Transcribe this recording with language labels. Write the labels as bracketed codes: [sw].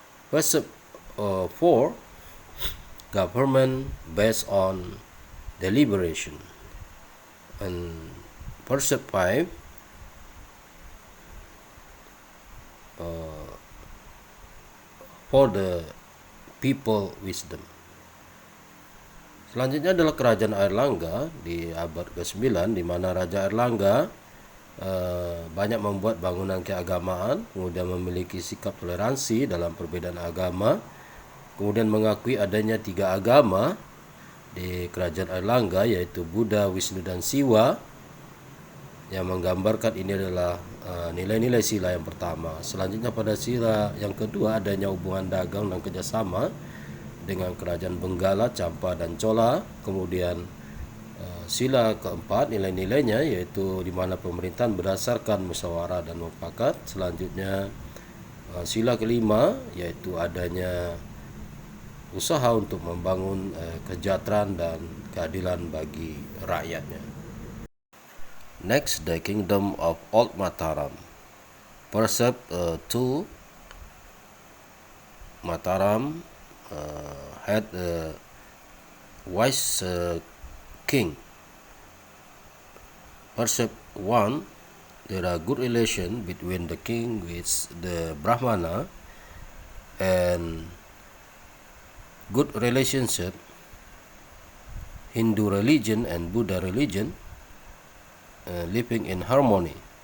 [en] Percept 4, government based on deliberation. And Percept 5, for the people wisdom. [id] Selanjutnya adalah Kerajaan Airlangga di abad ke-9, di mana Raja Airlangga banyak membuat bangunan keagamaan, kemudian memiliki sikap toleransi dalam perbedaan agama, kemudian mengakui adanya 3 agama di Kerajaan Airlangga, yaitu Buddha, Wisnu, dan Siwa, yang menggambarkan ini adalah nilai-nilai sila yang pertama. Selanjutnya pada sila yang kedua adanya hubungan dagang dan kerjasama dengan kerajaan Benggala, Champa, dan Chola. Kemudian sila keempat nilai-nilainya yaitu di mana pemerintahan berdasarkan musyawarah dan mufakat. Selanjutnya sila kelima yaitu adanya usaha untuk membangun kesejahteraan dan keadilan bagi rakyatnya. [en] Next, the Kingdom of Old Mataram. Percept 2, Mataram had a wise king. Percept 1, there are good relation between the king with the Brahmana and good relationship Hindu religion and Buddha religion living in harmony.